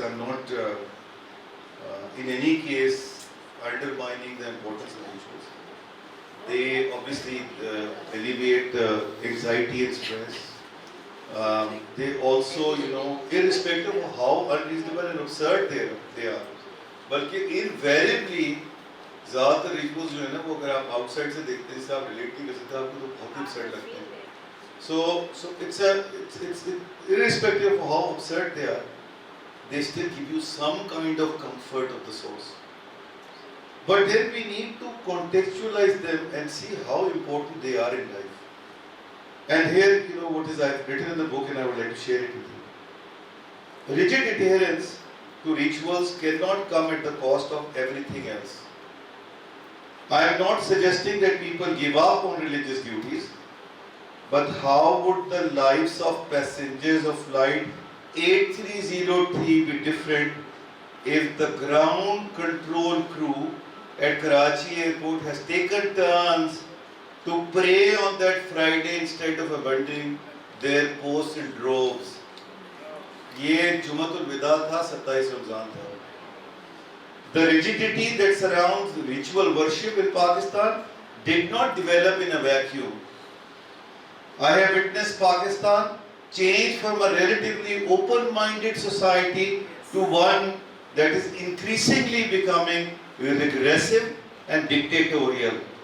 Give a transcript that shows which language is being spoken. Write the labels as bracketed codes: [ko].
[en] I'm not in any case undermining the importance of rituals. They obviously alleviate anxiety and stress. They also, you know, irrespective of how unreasonable and absurd they are, [ur] بلکہ invariably زیادہ rituals جو ہے نا, وہ اگر آپ out side سے دیکھتے ہیں, جس سے آپ ریلیٹ نہیں کر سکتے, آپ کو تو بہت ہی absurd لگتے ہیں. [en] So it's irrespective of how absurd they are, they still give you some kind of comfort of the source. But then we need to contextualize them and see how important they are in life. And here, you know, what is I've written in the book, and I would like to share it with you. Rigid adherence to rituals cannot come at the cost of everything else. I am not suggesting that people give up on religious duties, but how would the lives of passengers of flight 8303 be different if the ground control crew at Karachi airport has taken turns to pray on that Friday instead of abandoning their posts in droves? [ur] یہ جمعۃ الوداع تھا, 27 رمضان تھا. [en] The rigidity that surrounds ritual worship in Pakistan did not develop in a vacuum. I have witnessed Pakistan change from a relatively open-minded society to one that is increasingly becoming regressive and dictatorial.